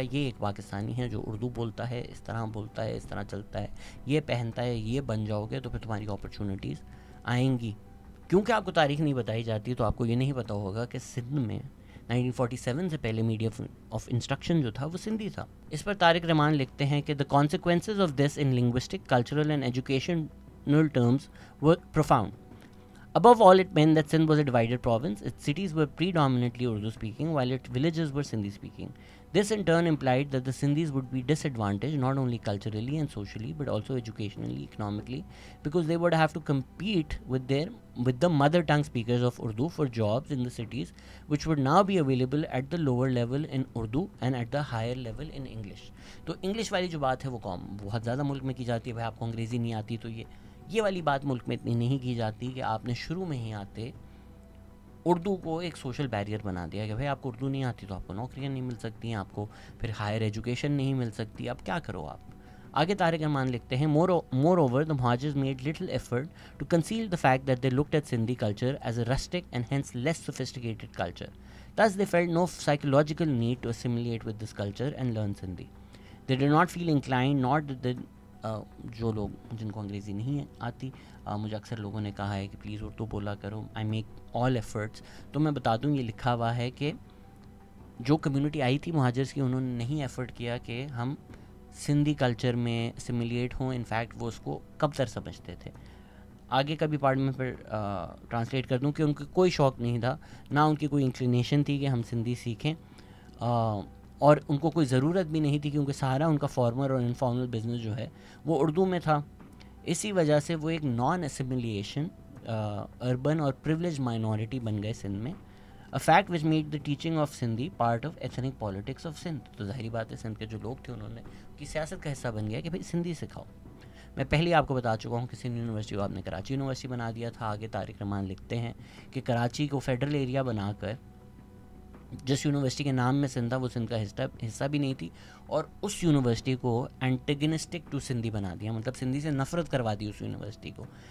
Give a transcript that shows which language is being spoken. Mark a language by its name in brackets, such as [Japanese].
[Urdu] یہ ایک پاکستانی ہے جو اردو بولتا ہے, اس طرح بولتا ہے, اس طرح چلتا ہے, یہ پہنتا ہے, یہ بن جاؤ گے تو پھر تمہاری اپرچونیٹیز آئیں گی. کیونکہ آپ کو تاریخ نہیں بتائی جاتی تو آپ کو یہ نہیں پتہ ہوگا کہ سندھ میں 1947 سے پہلے میڈیم آف انسٹرکشن جو تھا وہ سندھی تھا. اس پر طارق رحمان لکھتے ہیں کہ [English] the consequences of this in linguistic, cultural and educational terms were profound. Above all, it meant that Sindh was a divided province. Its cities were predominantly Urdu-speaking, while its villages were Sindhi-speaking. This in turn implied that the Sindhis would be disadvantaged not only culturally and socially, but also educationally, economically, because they would have to compete with the mother tongue speakers of Urdu for jobs in the cities, which would now be available at the lower level in Urdu and at the higher level in English. [Urdu] تو English والی جو بات ہے وہ بہت زیادہ ملک میں کی جاتی ہے. بھائی آپ کو انگریزی نہیں آتی تو یہ والی بات ملک میں اتنی نہیں کی جاتی کہ آپ نے شروع میں ہی آتے اردو کو ایک سوشل بیریئر بنا دیا کہ بھائی آپ کو اردو نہیں آتی تو آپ کو نوکریاں نہیں مل سکتی ہیں, آپ کو پھر ہائر ایجوکیشن نہیں مل سکتی, اب کیا کرو آپ. آگے طارق رحمان لکھتے ہیں, [English] More over the Mohajirs made little effort to conceal the fact that they looked at Sindhi culture as a rustic and hence less sophisticated culture. Thus they felt no psychological need to assimilate with this culture and learn Sindhi. They did not feel inclined, nor did they [Urdu] جو لوگ جن کو انگریزی نہیں آتی, مجھے اکثر لوگوں نے کہا ہے کہ پلیز اردو بولا کرو, [English] I make all efforts. [Urdu] تو میں بتا دوں یہ لکھا ہوا ہے کہ جو کمیونٹی آئی تھی مہاجرس کی, انہوں نے نہیں ایفرٹ کیا کہ ہم سندھی کلچر میں اسیمولیٹ ہوں. انفیکٹ وہ اس کو کب تر سمجھتے تھے. آگے کا بھی پارٹ میں پھر ٹرانسلیٹ کر دوں کہ ان کو کوئی شوق نہیں تھا, نہ ان کی کوئی انکلینیشن تھی کہ ہم سندھی سیکھیں, اور ان کو کوئی ضرورت بھی نہیں تھی کیونکہ سارا ان کا فارمر اور انفارمل بزنس جو ہے وہ اردو میں تھا. اسی وجہ سے وہ ایک نان اسیمولیشن اربن اور پریولیج مائنورٹی بن گئے سندھ میں. [English] A fact which made the teaching of Sindhi part of ethnic politics of Sindh. [Urdu] تو ظاہری بات ہے سندھ کے جو لوگ تھے انہوں نے کی سیاست کا حصہ بن گیا کہ بھائی سندھی سکھاؤ. میں پہلے آپ کو بتا چکا ہوں کہ سندھ یونیورسٹی کو آپ نے کراچی یونیورسٹی بنا دیا تھا. آگے طارق رحمان لکھتے ہیں کہ کراچی کو فیڈرل ایریا بنا کر جس یونیورسٹی کے نام میں سندھ تھا وہ سندھ کا حصہ بھی نہیں تھی, اور اس یونیورسٹی کو اینٹیگنسٹک ٹو سندھی بنا دیا, مطلب سندھی سے نفرت کروا دی اس یونیورسٹی کو.